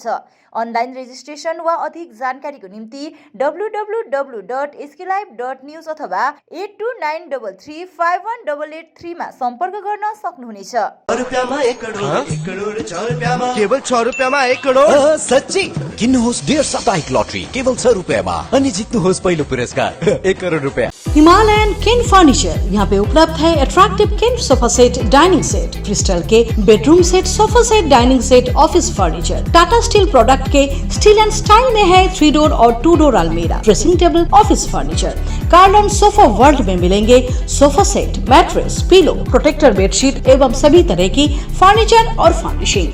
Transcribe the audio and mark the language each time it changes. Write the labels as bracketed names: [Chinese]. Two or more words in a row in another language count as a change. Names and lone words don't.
[English] online registration [Nepali] वा अधिक जानकारीको निम्ति www.sklive.news अथवा 8293351883 मा सम्पर्क गर्न सक्नुहुनेछ। केवल 6 रुपैयाँमा 1 करोड? सच्ची किन्नुहोस् डेढ साप्ताहिक लटरी केवल 6 रुपैयाँमा अनि जित्नुहोस् पहिलो पुरस्कार 1 करोड रुपैयाँ। [Hindi] हिमालयन किन फर्नीचर यहाँ पे उपलब्ध है। [English] Attractive किन sofa set, dining set, crystal के bedroom set, sofa set, dining set, office furniture। [Hindi] टाटा स्टील प्रोडक्ट के स्टील एंड स्टाइल में है 3 डोर और 2 डोर अलमीरा, [English] dressing table, office furniture. [Hindi] कार्डन सोफा वर्ल्ड में मिलेंगे [English] sofa set, mattress, pillow, protector bedsheet [Hindi] एवं सभी तरह की फर्नीचर और फर्निशिंग।